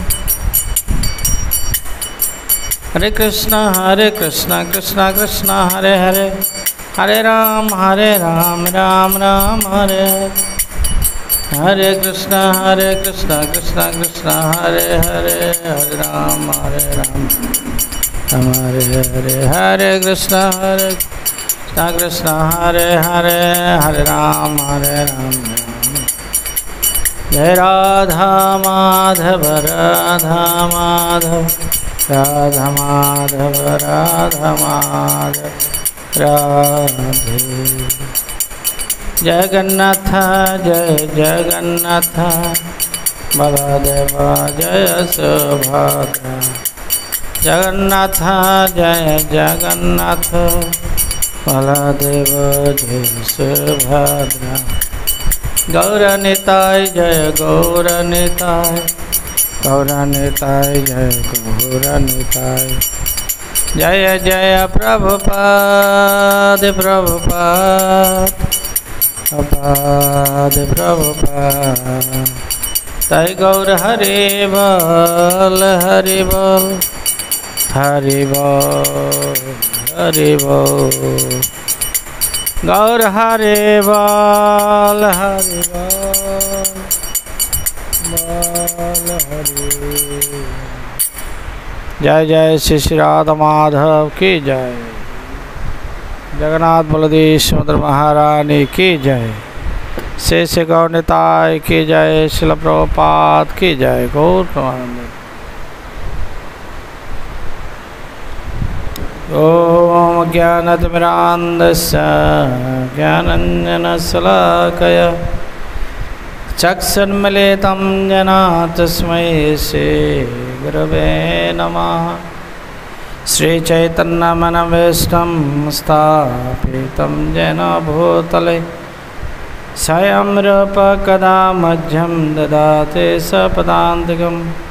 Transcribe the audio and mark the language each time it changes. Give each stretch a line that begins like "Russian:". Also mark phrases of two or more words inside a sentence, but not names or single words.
Sanskrit: हरे कृष्ण कृष्ण कृष्ण हरे हरे हरे राम राम राम हरे हरे कृष्ण कृष्ण हरे हरे हरे राम हरे हरे हरे कृष्ण कृष्ण हरे हरे हरे राम जय राधा माधव राधा माधव राधा माधव राधा माधव राधे जगन्नाथ जय जगन्नाथ बलदेव जय सुभद्रा जगन्नाथ जय जगन्नाथ बलदेव जय सुभद्रा गौरनिताय जय गौरनिताय गौरनिताय जय गौरनिताय जय जय प्रभुपाद प्रभुपाद प्रभुपाद प्रभुपाद तय गौर हरि बोल हरि बोल हरि बोल हरि बोल गौर हरि बोल हरि बोल बोल हरि
Hindi: जय जय श्री श्री राधा माधव की जय जगन्नाथ बलदेव सुभद्रा महारानी की जय श्री श्री गौर निताय की जय श्रील प्रभुपाद की जय गौर प्रमानंद
Sanskrit: ओम ज्ञानतिमिरान्धस्य ज्ञानाञ्जनशलाकया चक्षुन्मीलितं येन तस्मै श्रीगुरवे नमः श्रीचैतन्यमनोभीष्टं स्थापितं येन भूतले स्वयं रूप कदा मह्यं ददाति सपदान्तिकम्